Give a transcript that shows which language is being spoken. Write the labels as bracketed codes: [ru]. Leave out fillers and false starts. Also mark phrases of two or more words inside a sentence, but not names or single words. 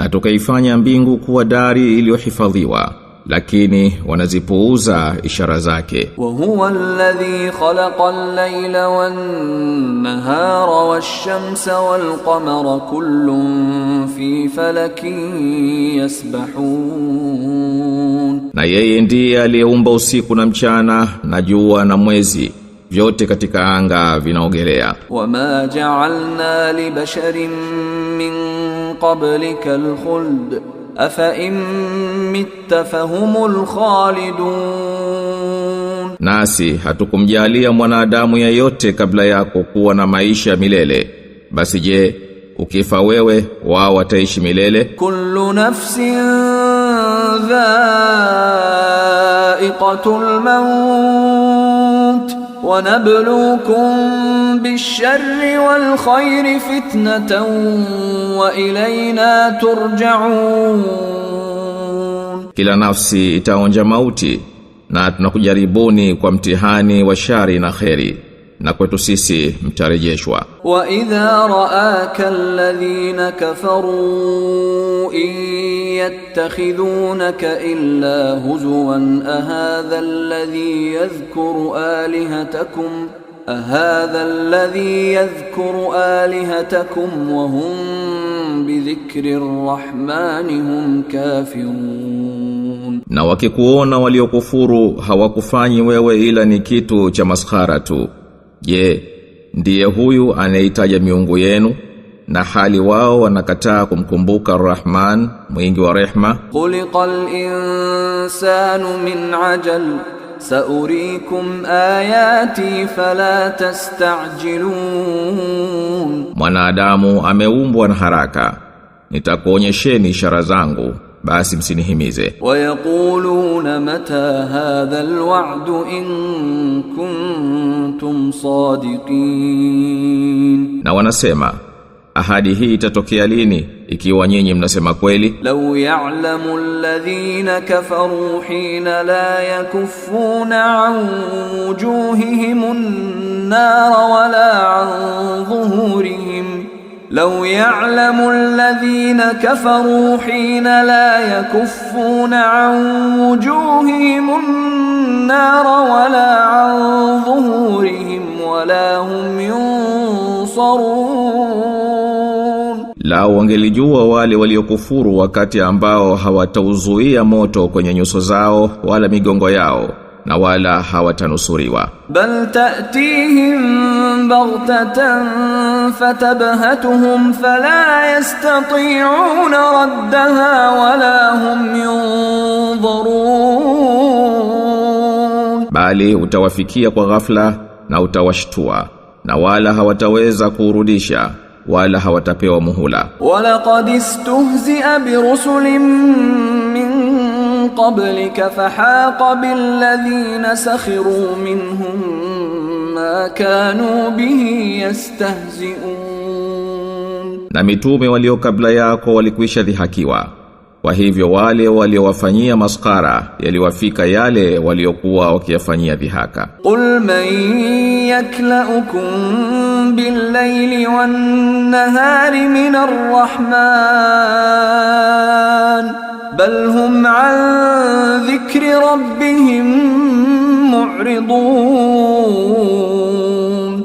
[sw] Na tukaifanya mbingu kuwa dari iliyohifadhiwa, lakini wanazipuuza ishara zake. [ar] وهو الذي خلق الليل والنهار والشمس والقمر كل في فلك يسبحون. [sw] Na yeye ndiye aliyeumba usiku na mchana na jua na mwezi, vyote katika anga vinaogelea. [ar] وما جعلنا لبشر من قبلك الخلد أفإن مت فهم الخالدون. [sw] Nasi hatukumjalia mwanadamu yeyote kabla yako kuwa na maisha milele, basi je, ukifa wewe wao wataishi milele? [ar] كل نفس ذائقة الموت ونبلوكم بالشر والخير فتنة وإلينا ترجعون. [sw] Kila nafsi itaonja mauti na tunakujaribuni kwa mtihani wa shari na kheri, na kwetu sisi mtarejeshwa. [ar] وإذا رآك الذين كفروا إن يتخذونك إلا هزوا أهذا الذي يذكر آلهتكم وهم بذكر الرحمن هم كافرون. [sw] Na wakikuona waliokufuru hawakufanyi wewe ila ni kitu cha maskhara tu. Je, ndiye huyu anaitaja miungu yenu na hali wao wanakataa kumkumbuka Ar-Rahman mwingi wa rehma? [ar] خلق الإنسان من عجل سأريكم آياتي فلا تستعجلون. [sw] Mwanadamu ameumbwa na haraka, nitakuonyesheni ishara zangu, basi msinihimize. [ar] ويقولون متى هذا الوعد إن كنتم صادقين. [sw] Na wanasema, ahadi hii itatokea lini ikiwa nyinyi mnasema kweli? [ar] لو يعلم الذين كفروا حين لا يكفون عن وجوههم النار ولا عن ظهورهم. لو يعلم الذين كفروا حين لا يكفون عن وجوههم النار ولا عن ظهورهم ولا هم ينصرون. [sw] Lao wangelijua wale waliokufuru wakati ambao hawatauzuia moto kwenye nyuso zao wala migongo yao na wala hawatanusuriwa. [ar] بل تأتيهم بغتة فتبهتهم فلا يستطيعون ردها ولا هم ينظرون. [sw] Bali utawafikia kwa ghafla na utawashtua na wala hawataweza kurudisha wala hawatapewa muhula. [ar] ولقد استهزئ برسل من قبلك فحاق بالذين سخروا منهم ما كانوا به يستهزئون. [sw] Na mitume walio kabla yako walikwisha dhihakiwa, kwa hivyo wale waliowafanyia maskara yaliwafika yale waliokuwa wakiyafanyia dhihaka. [ar] قل من يكلؤكم بالليل والنهار من الرحمن بل هم عن ذكر ربهم معرضون.